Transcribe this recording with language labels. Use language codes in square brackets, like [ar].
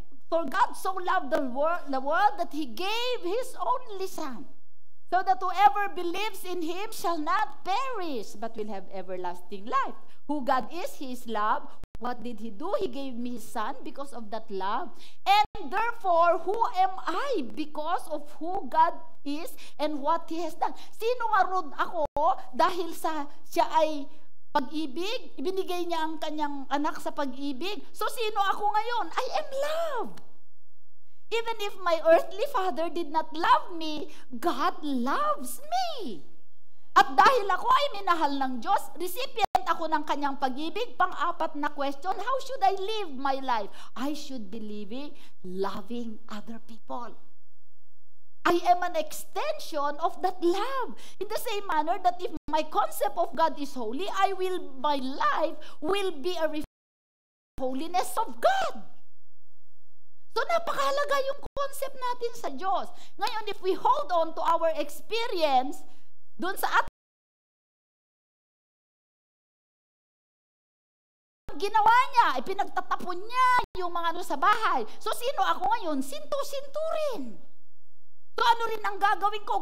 [en] For God so loved the world that He gave His only Son, so that whoever believes in Him shall not perish, but will have everlasting life. Who God is, He is love. What did He do? He gave me His Son because of that love. And therefore, who am I because of who God is and what He has done? [tl] Sino nga rod ako dahil siya ay pag-ibig? Ibinigay niya ang kanyang anak sa pag-ibig. So sino ako ngayon? [en] I am love. Even if my earthly father did not love me, God loves me. [tl] At dahil ako ay minahal ng Diyos, recipient ako ng kanyang pag-ibig. Pang-apat na [en] question, how should I live my life? I should be living, loving other people. I am an extension of that love. In the same manner that if my concept of God is holy, my life will be a reflection of holiness of God. [tl] So napakahalaga yung concept natin sa Diyos. Ngayon, [en] if we hold on to our experience, [tl] doon sa ginawa niya, pinagtatapon niya yung mga sa bahay. So sino ako ngayon? Sinto-sinto rin. So ano rin ang gagawin ko?